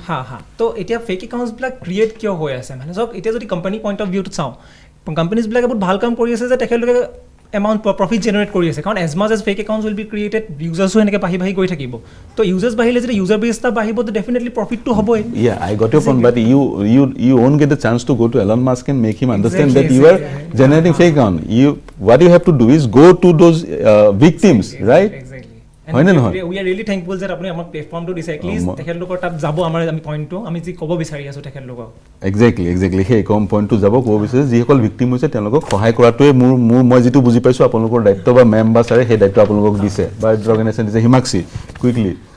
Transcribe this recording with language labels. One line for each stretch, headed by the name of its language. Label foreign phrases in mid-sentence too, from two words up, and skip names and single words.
Assamese: তো এতিয়া
English: fake accountsবিলাক
Assamese: ক্ৰিয়েট কিয় হৈ আছে, মানে চাওক এতিয়া যদি কোম্পানী
English: point of viewটো
Assamese: চাওঁ, কোম্পানীজবিলাকে বহুত ভাল কাম কৰি আছে যে তেখেতলোকে
English: amount profit generate
Assamese: কৰি আছে।
English: কাৰণ as much as fake accounts will be created,
Assamese: ইউজাৰ্ছো এনেকৈ বাঢ়ি গৈ থাকিব। তো ইউজাৰ্ছ বাঢ়িলে যেতিয়া
English: user base
Assamese: এটা বাঢ়িব, তো ডেফিনেটলি প্ৰফিটটো হ'বই।
English: I got your point, but you won't get the chance to go to Elon Musk and make him understand that you are generating fake account. What you have to do is go to those victims, right?
Assamese: হয় নে নহয়?
English: We are really thankful that
Assamese: আপুনি আমাক প্লেটফৰ্মটো দিছে, এটলিষ্ট তেখেতলোকৰ তাত যাব আমাৰ আমি পইণ্টটো, আমি যি ক'ব বিচাৰি আছোঁ তেখেতলোকক। এক্সেক্টলি সেই কম পইণ্টটো যাব ক'ব বিচাৰিছে, যিসকল ভিক্টিম হৈছে তেওঁলোকক সহায় কৰাটোৱে মই যিটো বুজি পাইছোঁ আপোনালোকৰ দায়িত্ব, বা মেম বা ছাৰে সেই দায়িত্ব আপোনালোকক দিছে, বা অৰ্গেনাইজেশ্যন দিছে। হিমাক্ষী, কুইকলি।